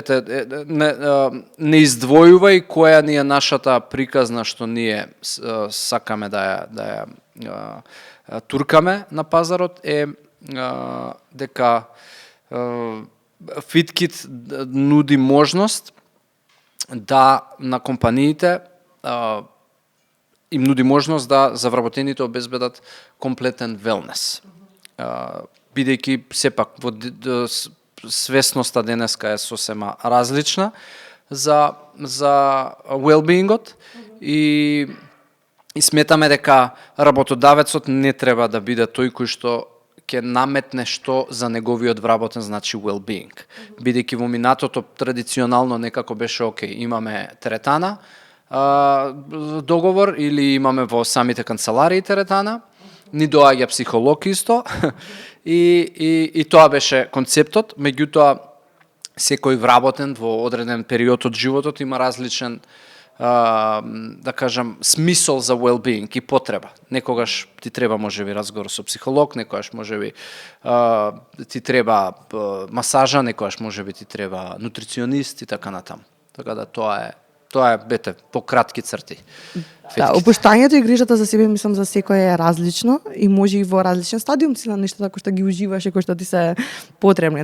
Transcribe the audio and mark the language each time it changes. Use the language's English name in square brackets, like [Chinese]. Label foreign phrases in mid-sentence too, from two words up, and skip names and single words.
[Macedonian] не издвојува и која ни е нашата приказна што ние сакаме да ја туркаме на пазарот е дека FitKit нуди можност да на компаниите им нуди можност да за вработените обезбедат комплетен велнес. Бидејќи сепак во свесноста денеска е сосема различна за well-beingот и сметаме дека работодавецот не треба да биде тој кој што ќе наметне што за неговиот вработен значи well-being. Бидејќи во минатото традиционално некако беше окей, имаме теретана договор или имаме во самите канцеларии теретана, ни доаѓа психолог исто и тоа беше концептот, меѓутоа секој вработен во одреден период од животот има различен да кажам, смисол за well-being и потреба. Некогаш ти треба можеби разговор со психолог, некогаш можеби ти треба масажа, некогаш можеби ти треба нутриционист и така натаму. Така да тоа е бете по кратки црти. Да, опуштањето и грижата за себе мислам за секој е различно и може и во различен стадиум си на нештата кои што ги уживаш и кои што ти се потребни.